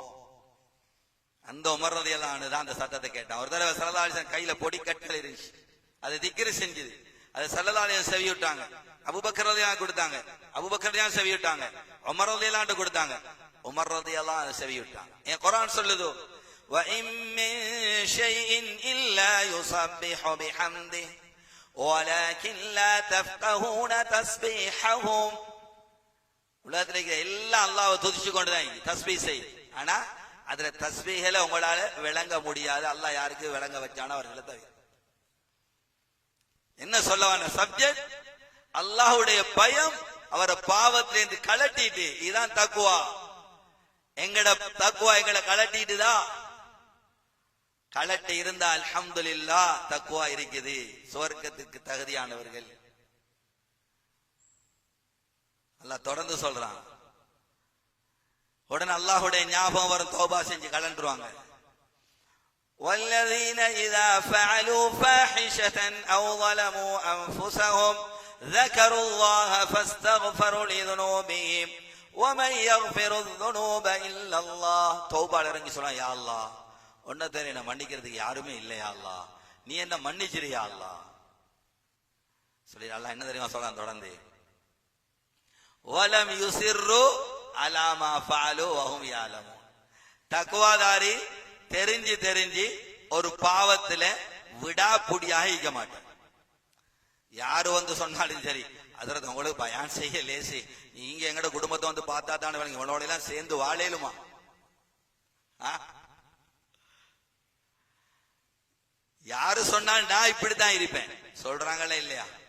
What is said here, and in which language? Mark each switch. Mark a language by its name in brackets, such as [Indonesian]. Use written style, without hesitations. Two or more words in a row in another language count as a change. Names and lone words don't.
[Tamil] அந்த உமர் ரலியல்லாஹு தான் அந்த சத்தத்தை கேட்டான். ஒரு தடவை [Arabic] صلى الله عليه وسلم [Tamil] கையில பொடி கற்கள் இருந்துச்சு, அது திக்ரு செஞ்சது, அது [Arabic] صلى الله عليه وسلم [Tamil] செவி விட்டாங்க. அபூபக்கர் ரலியல்லாஹு கொடுத்தாங்க, அபூபக்கர் ரலியல்லாஹு செவி விட்டாங்க. உமர் ரலியல்லாஹு கொடுத்தாங்க, உமர் ரலியல்லாஹு செவி விட்டாங்க. ஏன் குர்ஆன் சொல்லுது, [Arabic] وَإِن مِّن شَيْءٍ إِلَّا يُسَبِّحُ بِحَمْدِهِ وَلَكِنْ لَا تَفْقَهُونَ تَسْبِيحَهُمْ. [Tamil] உலகத்துல இருக்கிற எல்லாம் அல்லாஹ்வை துதிச்சு கொண்டுதான் தஸ்பீஹ் செய்யும். ஆனா அதுல தஸ்பீஹ்ல உங்களால விளங்க முடியாது. அல்லாஹ் யாருக்கு விளங்க வச்சானோ அவர்களை தவிர. என்ன சொல்ல வந்த சப்ஜெக்ட்? அல்லாஹ்வுடைய பயம் அவரை பாவத்திலிருந்து கலட்டிட்டு, இதுதான் தக்வா. எங்கட தக்வா எங்களை கலட்டிட்டுதான். கலட்டி இருந்தா அல்ஹம்துலில்லாஹ் தக்வா இருக்குது, சுவர்க்கத்துக்கு தகுதியானவர்கள். அல்லாஹ் தொடர்ந்து சொல்றான். உடனே அல்லாஹ்வுடைய ஞாபகம் வரும், தௌபா செஞ்சு கலண்டுருவாங்க. [Arabic] وَالَّذِينَ إِذَا فَعَلُوا فَاحِشَةً أَوْ ظَلَمُوا أَنفُسَهُمْ ذَكَرُوا اللَّهَ فَاسْتَغْفَرُوا لِذُنُوبِهِمْ وَمَنْ يَغْفِرُ الذُّنُوبَ إِلَّا اللَّهُ. [Tamil] தௌபால இறங்கி சொன்னா, [Arabic] يا الله [Tamil] உன்னை தவிர என்ன மன்னிக்கிறதுக்கு யாருமே இல்லையா அல்லாஹ், நீ என்ன மன்னிச்சிரியா அல்லாஹ் சொல்லி அல்லாஹ் என்ன தெரியுமா சொல்றான் தொடர்ந்து, [Arabic] وَلَمْ يُصِرُّوا عَلَى مَا فَعَلُوا وَهُمْ يَعْلَمُونَ. [Tamil] தக்வாதாரி தெரிஞ்சு ஒரு பாவத்துல விடாப்புடியாக இருக்க மாட்டான். யாரு வந்து சொன்னாலும் சரி, அதற்கு உங்களுக்கு பயான் செய்ய லேசி, நீங்க எங்கட குடும்பத்தை வந்து பார்த்தா தானே இவனோட எல்லாம் சேர்ந்து வாழலுமா? யாரு சொன்னாலும் நான் இப்படித்தான் இருப்பேன் சொல்றாங்களே இல்லையா?